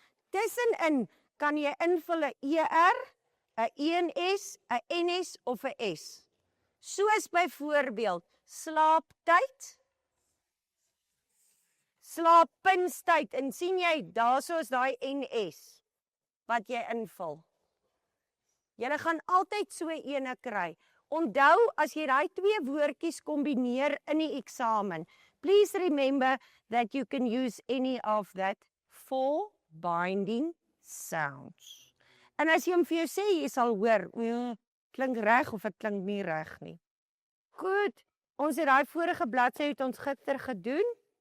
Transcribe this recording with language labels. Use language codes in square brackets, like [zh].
[af] Tussenin kan jy invul 'n ER, 'n ENS, 'n NS of 'n S. Soos byvoorbeeld slaaptyd, slaapinstyd, en sien jy, daarso is daai NS wat jy invul. Jy gaan altyd so ene kry. Onthou, as jy daai 2 woordjies kombineer in die eksamen, [en] please remember that you can use any of that 4 binding sounds. [af] En as jy hom vir jou sê, jy sal hoor, klink reg of dit klink nie reg nie. Goed, ons het daai vorige bladsy het ons gister gedoen.